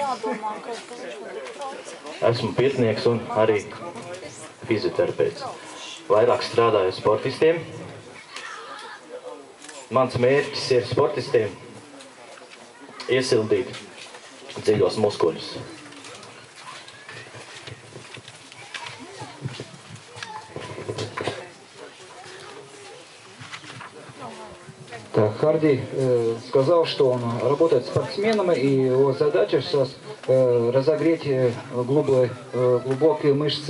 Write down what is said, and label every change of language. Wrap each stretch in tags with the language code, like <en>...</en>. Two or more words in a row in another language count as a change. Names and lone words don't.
<lv>Esmu pirtnieks un arī fizioterapeits. Vairāk strādāju sportistiem. Mans mērķis ir sportistiem iesildīt dziļos muskuļus.</lv> <ru>Так, Харди сказал, что он работает с спортсменами, и его задача сейчас разогреть глубокие мышцы.</ru>